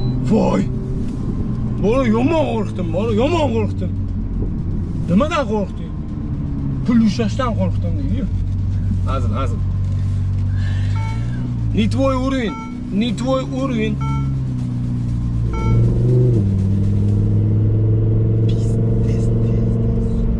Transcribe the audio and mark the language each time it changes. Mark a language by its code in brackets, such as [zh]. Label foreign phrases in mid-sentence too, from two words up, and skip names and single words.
[uz] Voy! Bola, yomon qo'rqdim, bola, yomon qo'rqdim. Nimadan qo'rqding? Pul ushlashdan qo'rqdim, deydi-yu. Hazil, hazil. [ru] Не твой уровень, не твой уровень. Piz, piz, piz, piz.